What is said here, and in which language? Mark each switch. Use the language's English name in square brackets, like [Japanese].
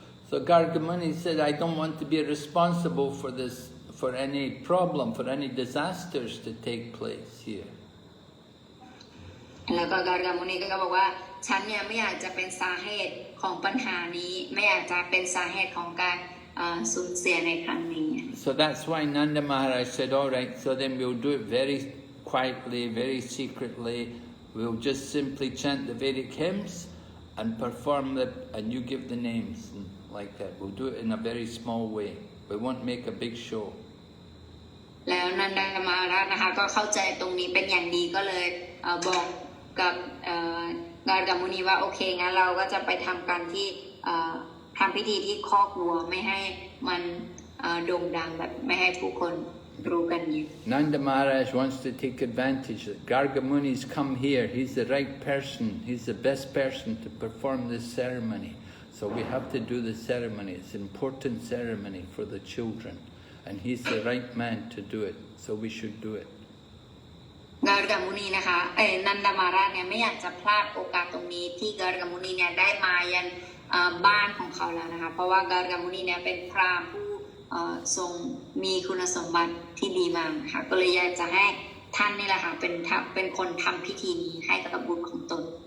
[English] So Gargamuni said, I don't want to be responsible for this, for any problem, for any disasters to take place here. [Thai] แล้วก็Gargamuniก็บอกว่าฉันเนี่ยไม่อยากจะเป็นสาเหตุของปัญหานี้ไม่อยากจะเป็นสาเหตุของการสูญเสียในครั้งนี้ [English] So that's why Nanda Maharaj said, all right, so then we'll do it very quietly, very secretly. We'll just simply chant the Vedic hymns and perform and you give the names and like that. We'll do it in a very small way. We won't make a big show. [Thai] แล้วนันดามาราชนะคะก็เข้าใจตรงนี้เป็นอย่างดีก็เลยบอกกับGargamuniว่าโอเคงั้นเราก็จะไปทำกันที่ทำพิธีที่คอกวัวไม่ให้มันโด่งดังแบบไม่ให้ผู้คนรู้กันเยอะ [English] Nanda Maharaj wants to take advantage that Gargamuni's come here. He's the right person. He's the best person to perform this ceremony. So we have to do the ceremony. It's an important ceremony for the children. And he's the right man to do it. So we should do it. [Thai] Gargamuni นะคะนันดามาราชเนี่ยไม่อยากจะพลาดโอกาสตรงนี้ที่Gargamuniเนี่ยได้มายันบ้านของเขาแล้วนะคะเพราะว่าGargamuniเนี่ยเป็นพราหมณ์ผู้ทรงมีคุณสมบัติที่ดีมากนะคะก็เลยอยากจะให้ท่านนี่แหละค่ะเป็นคนทำพิธีนี้ให้กับบุตรของตน